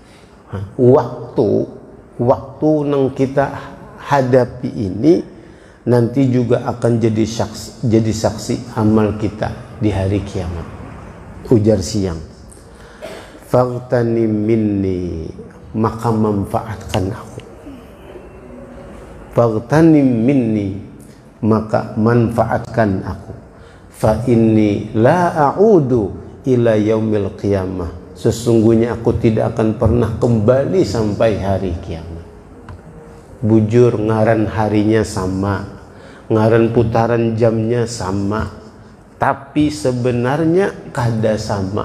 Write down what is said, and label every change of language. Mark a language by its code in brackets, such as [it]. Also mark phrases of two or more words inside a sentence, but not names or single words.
[bjn] Waktu nang kita hadapi ini nanti juga akan jadi saksi amal kita di hari kiamat. Ujar siang, [ar] فاغتنم مني, [bjn] maka manfaatkan aku. [ar] فاغتنم مني, [bjn] maka manfaatkan aku. [ar] فإني لا أعود إلى يوم القيامة, [bjn] sesungguhnya aku tidak akan pernah kembali sampai hari kiamat. Bujur ngaran harinya sama, ngaran putaran jamnya sama, tapi sebenarnya kada sama.